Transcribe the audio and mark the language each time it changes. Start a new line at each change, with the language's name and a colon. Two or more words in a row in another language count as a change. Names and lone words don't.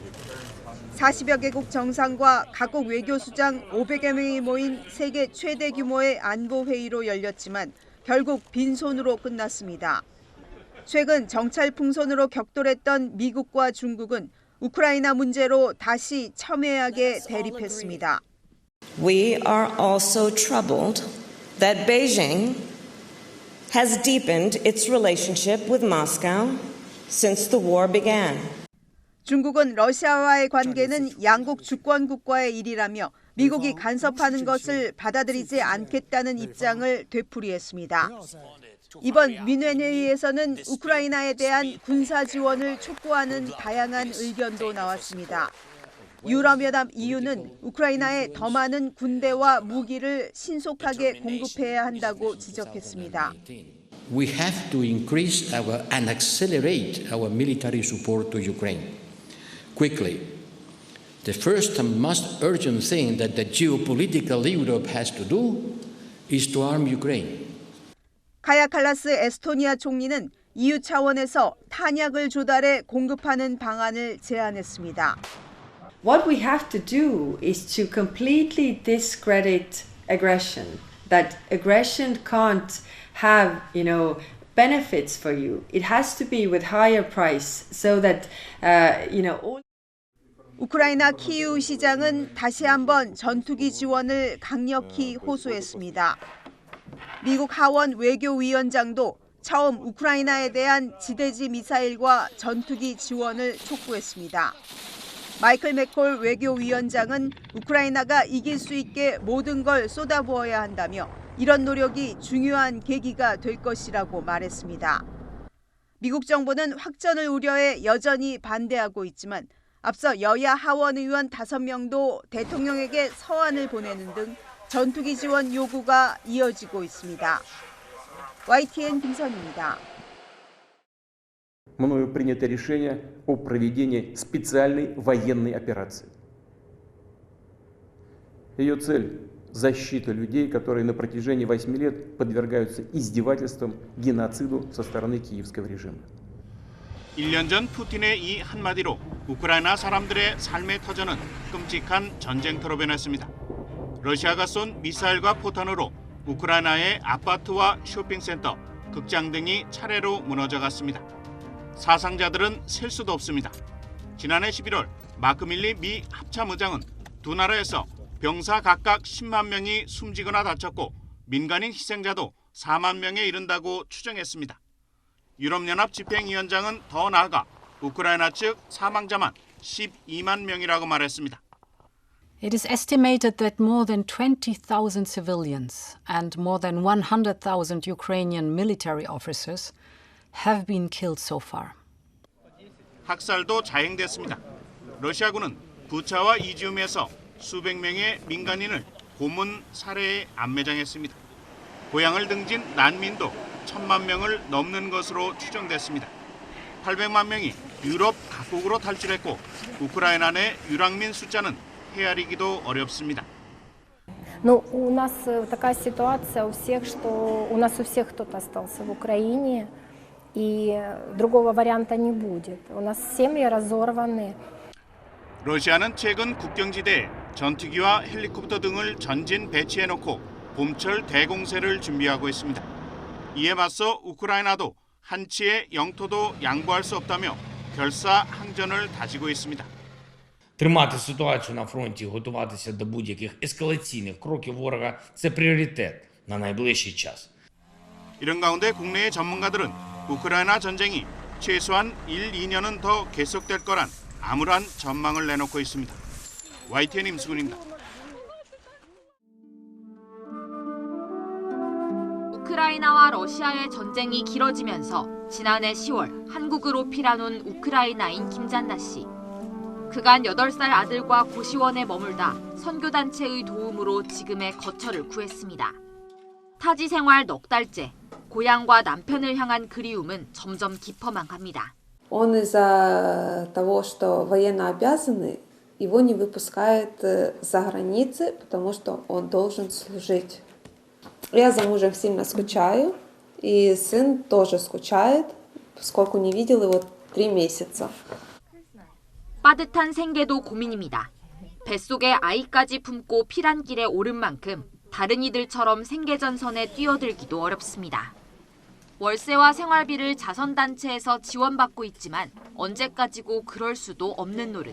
Korean: 40여 개국 정상과 각국 외교수장 500여 명이 모인 세계 최대 규모의 안보회의로 열렸지만 결국 빈손으로 끝났습니다. 최근 정찰 풍선으로 격돌했던 미국과 중국은 우크라이나 문제로 다시 첨예하게 대립했습니다.
English: We are also troubled that Beijing has deepened its relationship with Moscow since the war began.
Korean: 중국은 러시아와의 관계는 양국 주권 국가의 일이라며 미국이 간섭하는 것을 받아들이지 않겠다는 입장을 되풀이했습니다. 이번 뮌헨 회의에서는 우크라이나에 대한 군사 지원을 촉구하는 다양한 의견도 나왔습니다. 유럽연합 EU는 우크라이나에 더 많은 군대와 무기를 신속하게 공급해야 한다고 지적했습니다.
English: We have to increase and accelerate our military support to Ukraine quickly. The first and most urgent thing that the geopolitical Europe has to do is to arm Ukraine.
Korean: 카야 칼라스 에스토니아 총리는 EU 차원에서 탄약을 조달해 공급하는 방안을 제안했습니다.
English: What we have to do is to completely discredit aggression. That aggression can't have, benefits for you. It has to be with higher price so that, all.
Korean: 우크라이나 키이우 시장은 다시 한번 전투기 지원을 강력히 호소했습니다. 미국 하원 외교위원장도 처음 우크라이나에 대한 지대지 미사일과 전투기 지원을 촉구했습니다. 마이클 맥콜 외교위원장은 우크라이나가 이길 수 있게 모든 걸 쏟아부어야 한다며 이런 노력이 중요한 계기가 될 것이라고 말했습니다. 미국 정부는 확전을 우려해 여전히 반대하고 있지만 앞서 여야 하원 의원 5명도 대통령에게 서한을 보내는 등 전투기 지원 요구가 이어지고 있습니다. YTN 김선입니다.
Russian: Мною принято решение о проведении специальной военной операции. Ее цель – защита людей, которые на протяжении 8 лет подвергаются издевательствам, геноциду со стороны киевского режима.
Korean: 1년 전 푸틴의 이 한마디로 우크라이나 사람들의 삶의 터전은 끔찍한 전쟁터로 변했습니다. 러시아가 쏜 미사일과 포탄으로 우크라이나의 아파트와 쇼핑센터, 극장 등이 차례로 무너져갔습니다. 사상자들은 셀 수도 없습니다. 지난해 11월 마크 밀리 미 합참의장은 두 나라에서 병사 각각 10만 명이 숨지거나 다쳤고 민간인 희생자도 4만 명에 이른다고 추정했습니다. 유럽연합 집행위원장은 더 나아가 우크라이나 측 사망자만 12만 명이라고 말했습니다.
English: It is estimated that more than 20,000 civilians and more than 100,000 Ukrainian military officers have been killed so far.
Korean: 학살도 자행됐습니다. 러시아군은 부차와 이지움에서 수백 명의 민간인을 고문 살해에 안매장했습니다. 고향을 등진 난민도 1,000만 명을 넘는 것으로 추정됐습니다. 800만 명이 유럽 각국으로 탈출했고 우크라이나 내 유랑민 숫자는 헤아리기도 어렵습니다.
Russian: Ну, у нас такая ситуация у всех, что у нас у всех кто-то остался в Украине, и другого варианта не будет. У нас семьи разорваны.
Korean: 러시아는 최근 국경지대에 전투기와 헬리콥터 등을 전진 배치해놓고 봄철 대공세를 준비하고 있습니다. 이에 맞서 우크라이나도 한치의 영토도 양보할 수 없다며 결사항전을 다지고 있습니다.
Ukrainian: Тримати ситуацію на фронті, готуватися до будь-яких ескалаційних кроків ворога – це пріоритет на найближчий час.
Korean: 이런 가운데 국내의 전문가들은 우크라이나 전쟁이 최소한 1, 2년은 더 계속될 거란 암울한 전망을 내놓고 있습니다. YTN 임수근입니다. 우크라이나와 러시아의 전쟁이 길어지면서 지난해 10월 한국으로 피난온 우크라이나인 김잔나 씨. 그간 8살 아들과 고시원에 머물다 선교단체의 도움으로 지금의 거처를 구했습니다. 타지 생활 넉 달째, 고향과 남편을 향한 그리움은 점점 깊어만 갑니다.
Russian: Он из-за того, что военно обязанный, его не выпускают за границы, потому что он должен служить. Я за мужем сильно скучаю, и сын тоже скучает, поскольку не видел его 3 месяца.
Korean: 빠듯한 생계도 고민입니다. 뱃속에 아이까지 품고 피란길에 오른 만큼 다른 이들처럼 생계전선에 뛰어들기도 어렵습니다. 월세와 생활비를 자선단체에서 지원받고 있지만 언제까지고 그럴 수도 없는 노릇.